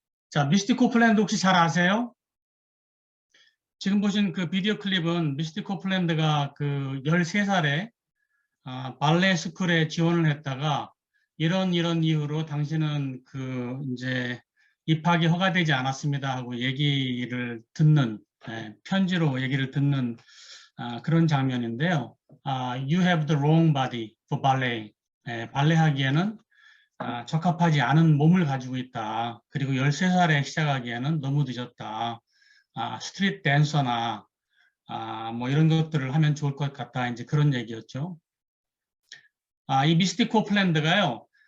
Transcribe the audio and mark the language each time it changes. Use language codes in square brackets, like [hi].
[ko] 자, 미스티 코플랜드 혹시 잘 아세요? 지금 보신 그 비디오 클립은 미스티 코플랜드가 13살에 발레 스쿨에 지원을 했다가 이런 이유로 당신은 이제 입학이 허가되지 않았습니다 하고 얘기를 듣는 편지로 얘기를 듣는 그런 장면인데요. [en] You have the wrong body for ballet. [ko] 발레 하기에는 적합하지 않은 몸을 가지고 있다. 그리고 13살에 시작하기에는 너무 늦었다. 스트릿 댄서나 뭐 이런 것들을 하면 좋을 것 같다. 이제 그런 얘기였죠. 이 미스티 코플랜드가요.